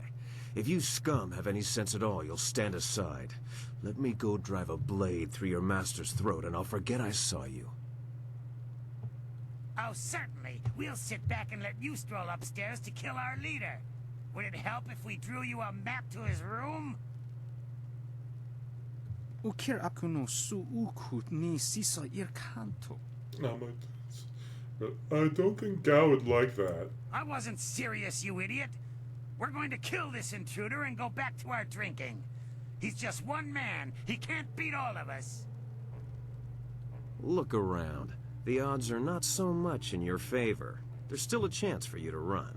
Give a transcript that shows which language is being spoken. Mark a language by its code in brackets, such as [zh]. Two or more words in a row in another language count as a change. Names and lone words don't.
[en] If you scum have any sense at all, you'll stand aside. Let me go drive a blade through your master's throat and I'll forget I saw you. Oh, certainly. We'll sit back and let you stroll upstairs to kill our leader. Would it help if we drew you a map to his room? Ukir akuno su ukut ni sisa ir kanto. I don't think Gao would like that. I wasn't serious, you idiot. We're going to kill this intruder and go back to our drinking. He's just one man. He can't beat all of us. Look around. The odds are not so much in your favor. There's still a chance for you to run.